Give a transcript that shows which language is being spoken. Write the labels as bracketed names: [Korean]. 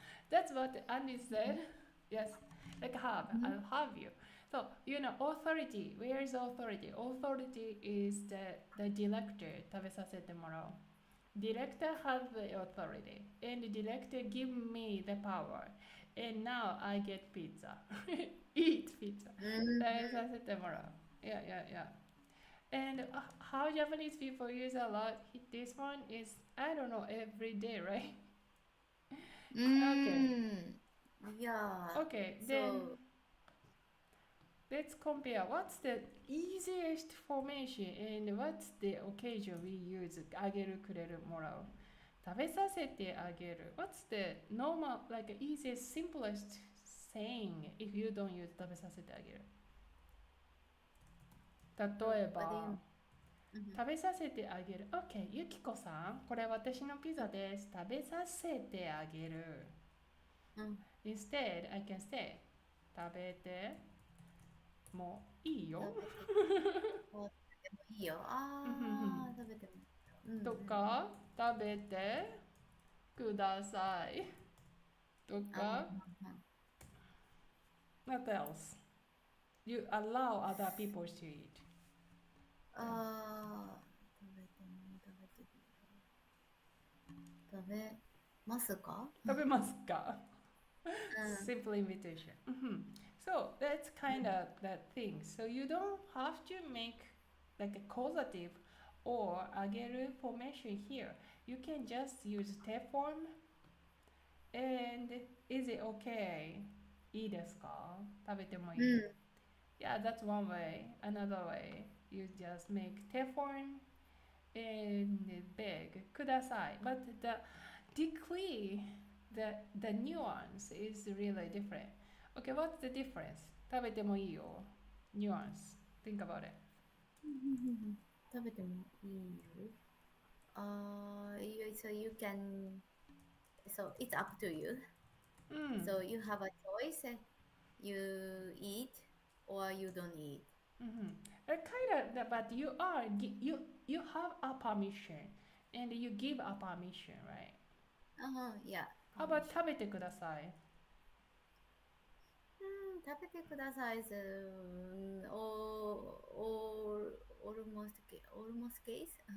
[English] That's what Andy said. Yes, like have. I'll have you. So authority. Where is authority? Authority is the director. 食べさせてもらう Director has the authority, and the director give me the power, and now I get pizza. Eat pizza. [Japanese] 食べさせてもらう [English] Yeah. And how Japanese people use a lot this one is, I don't know, every day, right? Yeah. Okay, then let's compare what's the easiest formation and what's the occasion we use あげるくれるもらう食べさせてあげる What's the normal, like easiest, simplest saying if you don't use 食べさせてあげる [Japanese] 例え [English] What do you [Japanese] ば [English] mean? [Japanese] 食べさせてあげる OK ゆきこさんこれ私のピザです食べさせてあげる [English] Instead I can say [Japanese] 食べてもいいよ食べてもいいよ。ああ、食べてもいいよ。とか食べてくださいとか [English] What else? You allow other people to eat [Japanese] ああ、食べても食べて食べますか？食べますかうん。 [English] Simple invitation. So that's kind of that thing. So you don't have to make like a causative or あげる formation here. You can just use te form and is it okay? [Japanese] いいですか食べてもいい、 [English] Yeah, that's one way. Another way, you just make te form and beg ください But the decree the nuance is really different. Okay, what's the difference? [Japanese] 食べてもいいよ Nuance. [English] Think about it. [Japanese] 食べてもいいよ。 [English] So you can, so it's up to you. So you have a choice. You eat or you don't eat. Kind of, but you have a permission and you give a permission, right? Yeah. How about 食べてください食べてください is almost case.